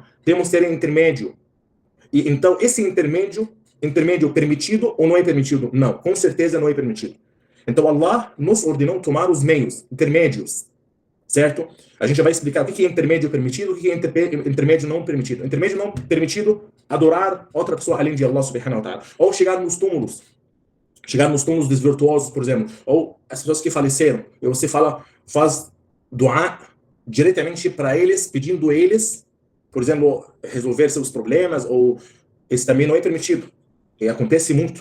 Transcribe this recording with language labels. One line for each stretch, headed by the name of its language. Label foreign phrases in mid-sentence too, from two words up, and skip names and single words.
Portuguese: Temos que ter um intermédio. E então, esse intermédio permitido ou não é permitido? Não, com certeza não é permitido. Então, Allah nos ordenou tomar os meios, intermédios. Certo? A gente já vai explicar o que é intermédio permitido, o que é intermédio não permitido. Intermédio não permitido: adorar outra pessoa além de Allah
Arabic: سبحانه وتعالى.
Portuguese: Ou chegar nos túmulos dos virtuosos, por exemplo. Ou as pessoas que faleceram. E você faz duá diretamente para eles, pedindo eles, por exemplo, resolver seus problemas, ou esse também não é permitido. E acontece muito.